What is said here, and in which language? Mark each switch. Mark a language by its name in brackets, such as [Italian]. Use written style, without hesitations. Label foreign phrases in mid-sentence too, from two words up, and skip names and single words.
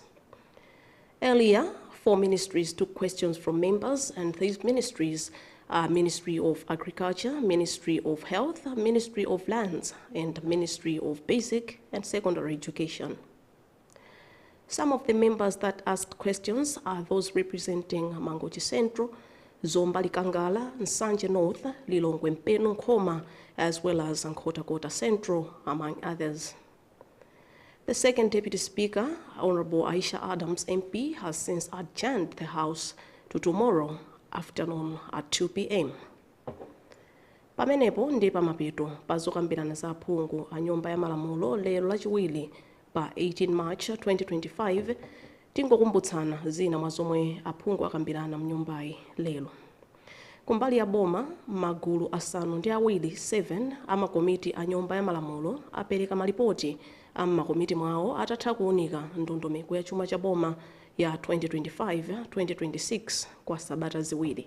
[English] Earlier, 4 ministries took questions from members, and these ministries are Ministry of Agriculture, Ministry of Health, Ministry of Lands, and Ministry of Basic and Secondary Education. Some of the members that asked questions are those representing Mangochi Central, Zomba Likangala, Nsanje North, Lilongwe Mpenu Nkhoma, as well as Nkhotakota Central, among others. The second Deputy Speaker, Honorable Aisha Adams MP, has since adjourned the House to tomorrow afternoon at 2 p.m. [Nyanja] Pamenepo ndi pamapeto pazokambirana za aphungu a Nyumba ya Malamulo lero lachiwiri pa 18 March 2025, tingokumbutsana zina mwa zomwe aphungu akambirana mnyumbayi lero. Kumbali ya boma, magulu asanu ndi awiri 7 amakomiti a Nyumba ya Malamulo apereka malipoti amakomiti mwawo atatha kuunika ndondomeko ya chuma cha boma ya 2025-2026 kwa sabata ziwiri.